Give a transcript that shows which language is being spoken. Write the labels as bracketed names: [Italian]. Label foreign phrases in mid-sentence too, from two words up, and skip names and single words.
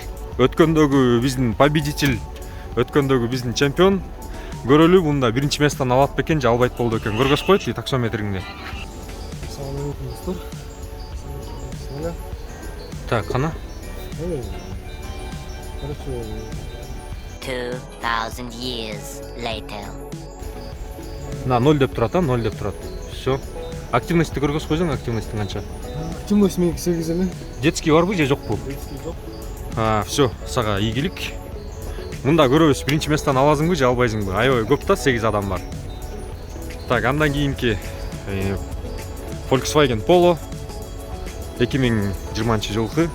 [Kyrgyz] Өткөндөгү биздин победитель, өткөндөгү биздин чемпион. Көрөлү, мында биринчи местон алат бекен же албайт болду экен. Көргөзүп койчу таксометриңди. Так, кана? [English] 2000 years later. [Kyrgyz] На 0 деп турат, 0 деп турат. Все. Активностьти көргөзүп койсоң, активностьтиң канча? Активность меники 8 эле. Детский барбы же жокпу? Детский жок. Все, сага ийгилик. Мында көрөбүз, биринчи местон аласыңбы же албайсыңбы? Аябай көп да, 8 адам бар. Так, андан кийинки Volkswagen Polo 2020-жылкы.